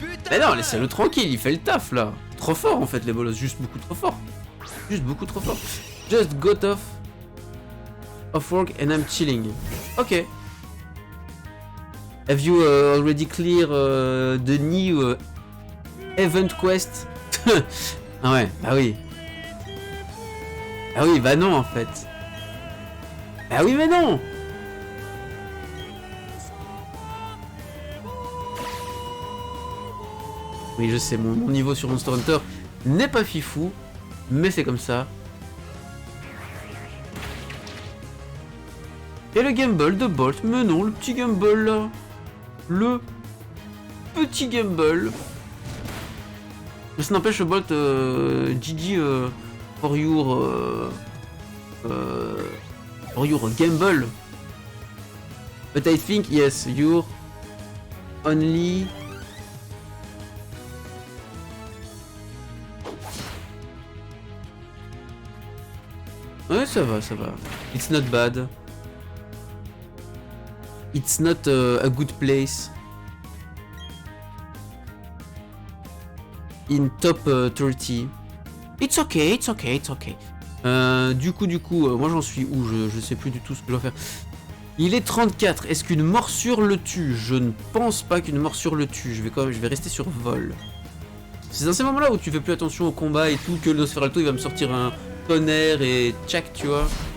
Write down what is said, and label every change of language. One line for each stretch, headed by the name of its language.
French: Mais non, laissez-le tranquille, il fait le taf là. Trop fort en fait les bolos, juste beaucoup trop fort. Juste beaucoup trop fort.
English: Just got off work and I'm chilling. Ok. Have you already clear the new event quest?
French: Ah ouais, bah oui. Ah oui, bah non en fait. Bah oui mais non. Oui, je sais, mon niveau sur Monster Hunter n'est pas fifou, mais c'est comme ça. Et le Gamble de Bolt, mais non, le petit Gamble là. Le petit Gamble. Mais ça n'empêche, Bolt,
English: GG for your Gamble. But I think, yes, you're only...
French: Ouais, ça va, ça va.
English: It's not bad. It's not a good place. In top 30. It's okay, it's okay, it's okay.
French: Du coup, moi j'en suis où? Je sais plus du tout ce que je dois faire. Il est 34. Est-ce qu'une morsure le tue? Je ne pense pas qu'une morsure le tue. Je vais rester sur vol. C'est dans ces moments-là où tu fais plus attention au combat et tout que le Nosferatu il va me sortir un tonnerre et tchac, tu vois.